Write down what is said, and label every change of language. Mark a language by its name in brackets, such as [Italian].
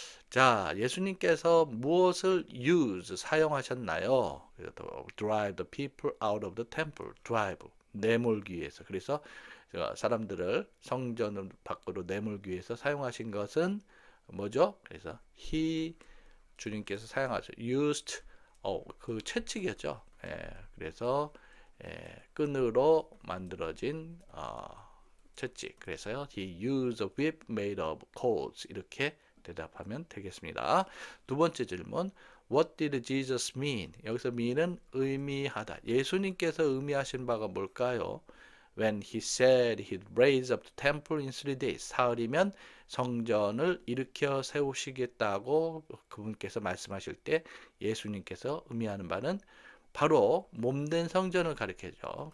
[Korean] 자, 예수님께서 무엇을 use, 사용하셨나요? [English] drive the people out of the temple. [Korean] drive, 내몰기 위해서. 그래서 사람들을 성전 밖으로 내몰기 위해서 사용하신 것은 뭐죠? 그래서 주님께서 사용하셨, used, 그 채찍이었죠. 그래서 끈으로 만들어진 쳤지. 그래서요. [English] He used a whip made of coals. [Korean] 이렇게 대답하면 되겠습니다. 두 번째 질문. [English] What did Jesus mean? [Korean] 여기서 mean은 의미하다. 예수님께서 의미하신 바가 뭘까요? [English] When he said he'd raise up the temple in 3 days. [Korean] 사흘이면 성전을 일으켜 세우시겠다고 그분께서 말씀하실 때 예수님께서 의미하는 바는 바로 몸된 성전을 가리켜죠.